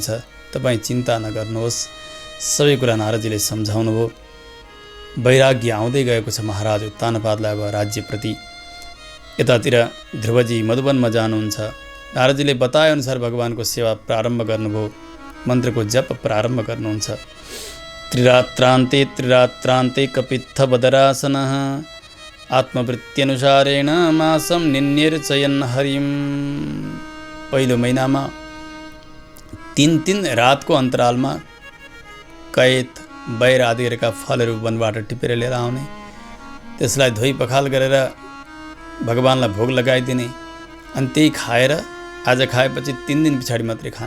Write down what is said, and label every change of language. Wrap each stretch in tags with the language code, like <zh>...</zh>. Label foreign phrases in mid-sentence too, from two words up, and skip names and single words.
<ne>तपाईँ चिन्ता नगर्नुहोस्। सबै कुरा नारदजीले सम्झाउनुभयो। वैराग्य आउँदै गएको छ महाराज उत्तानपादलाई अब राज्यप्रति। यतातिर ध्रुवजी मधुवनमा जानुहुन्छ। नारदजीले बताएअनुसार भगवानको सेवा प्रारम्भ गर्नुभयो। मन्त्रको जप प्रारम्भ गर्नुहुन्छ।</ne> <sa>त्रिरात्रान्ते कपित्थ बदरासनः आत्मवृत्त्यनुसारेण मासं निन्यर्चयन् हरिं।</sa> <ne>पहिलो महिनामा 3 रातको अन्तरालमा कैत, बैर आदि गरेका फलहरू वनबाट टिपेर लिएर आउने, त्यसलाई धोइ पखाल गरेर भगवानलाई भोग लगाइदिने, अनि त्यही खाएर आज खाएपछि 3 दिन पछाडि मात्रै खाने।</ne>